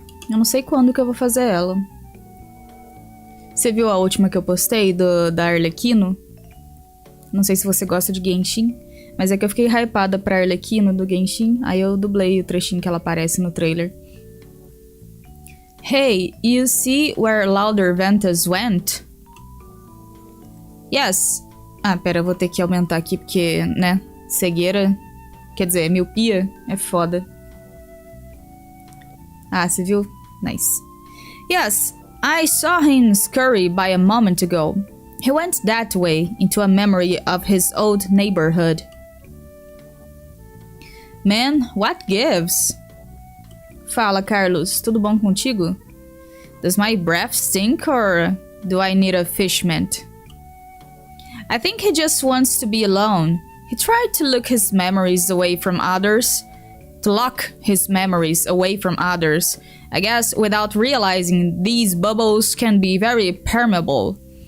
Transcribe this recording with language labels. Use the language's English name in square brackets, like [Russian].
[Portuguese] Eu não sei quando que eu vou fazer ela. Você viu a última que eu postei da Arlequino? Não sei se você gosta de Genshin. Mas é que eu fiquei hypada pra Arlequino do Genshin. Aí eu dublei o trechinho que ela aparece no trailer. [English] Hey, you see where Louder Ventus went? Yes. [Portuguese] Ah, pera, eu vou ter que aumentar aqui porque, né, cegueira, quer dizer, miopia é foda. Ah, você viu? Nice. [English] Yes, I saw him scurry by a moment ago. He went that way, into a memory of his old neighborhood. Man, what gives? [Portuguese] Fala, Carlos, tudo bom contigo? [English] Does my breath stink or do I need a fish mint? I think he just wants to be alone. He tried to lock his memories away from others. I guess without realizing these bubbles can be very permeable.